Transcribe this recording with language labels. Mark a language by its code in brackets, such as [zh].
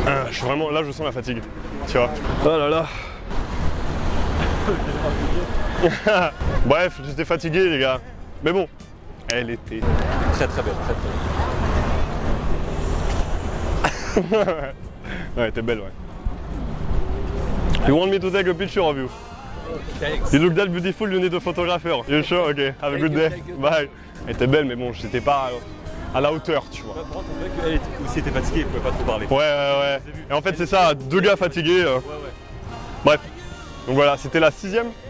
[fr] Je suis vraiment, là je sens la fatigue, tu vois. Oh là là. Bref, j'étais fatigué les gars. Mais bon, elle était Très très belle, très très belle. ouais, elle était belle, ouais. [en] You want me to take a picture of you? Thanks. You look that beautiful, you need a photographer. You sure? Ok, have a good day. Bye. [fr] Elle était belle, mais bon, j'étais pas à la hauteur, tu vois. Par contre, on voit qu'elle aussi était fatiguée, elle pouvait pas trop parler. Ouais. Et en fait, c'est ça, deux gars fatigués. Ouais. Bref. Donc voilà, c'était la 6ème.